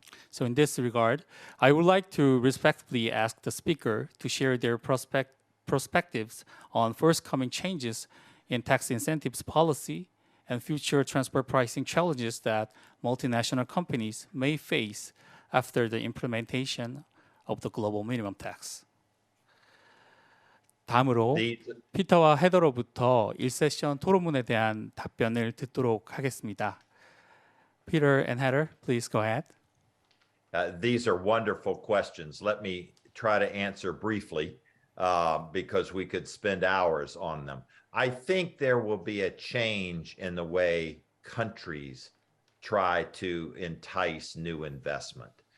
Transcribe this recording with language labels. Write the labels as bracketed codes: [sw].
[en] So in this regard, I would like to respectfully ask the speaker to share their perspectives on forthcoming changes in tax incentives policy and future transfer pricing challenges that multinational companies may face after the implementation of the global minimum tax. [ko] 다음으로 피터와 헤더로부터 1세션 토론문에 대한 답변을 듣도록 하겠습니다. [en] Peter and Heather, please go ahead. These are wonderful questions. Let me try to answer briefly because we could spend hours on them. I think there will be a change in the way countries try to entice new investment.